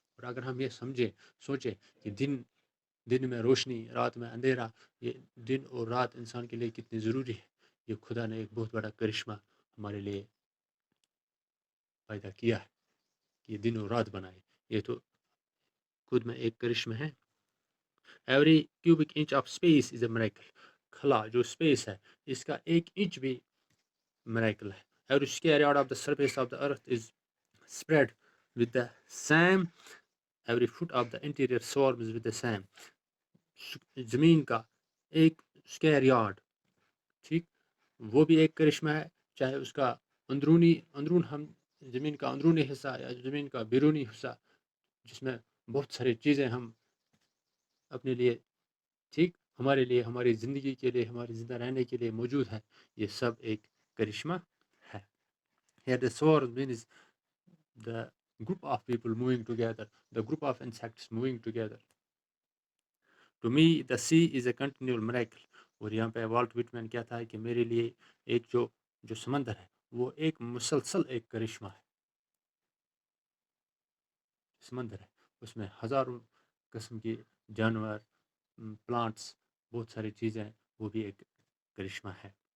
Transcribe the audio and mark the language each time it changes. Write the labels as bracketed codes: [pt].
[ur] اور اگر ہم یہ سوچے کہ دن میں روشنی، رات میں اندھیرا، یہ دن اور رات انسان کے لیے کتنی ضروری ہے، یہ خدا نے ایک بہت بڑا کرشمہ ہمارے لیے پیدا کیا ہے کہ یہ دن اور رات بنائے. یہ تو خود میں ایک کرشمہ ہے. [en] Every cubic inch of space is a miracle. [ur] خلا جو اسپیس ہے، اس کا ایک انچ بھی میریکل ہے. [en] Every square yard of the surface of the earth is spread with the same, every foot of the interior swarms with the same. زمین کا ایک square yard, ٹھیک، وہ بھی ایک کرشمہ ہے، چاہے اس کا اندرون ہم زمین کا اندرونی حصہ یا زمین کا بیرونی حصہ، جس میں بہت ساری چیزیں ہم اپنے لیے، ٹھیک، ہمارے لیے، ہماری زندگی کے لیے، ہمارے زندہ رہنے کے لیے موجود ہے، یہ سب ایک کرشمہ ہے. Here the swarm means the group of people moving together, the group of insects moving together. To me the sea is a continual miracle. [ur] اور یہاں پہ والٹ وٹمن کہتا ہے کہ میرے لیے ایک جو سمندر ہے وہ ایک مسلسل ایک کرشمہ ہے. سمندر ہے، اس میں ہزاروں قسم کی جانور، پلانٹس، بہت ساری چیزیں، وہ بھی ایک کرشمہ ہے.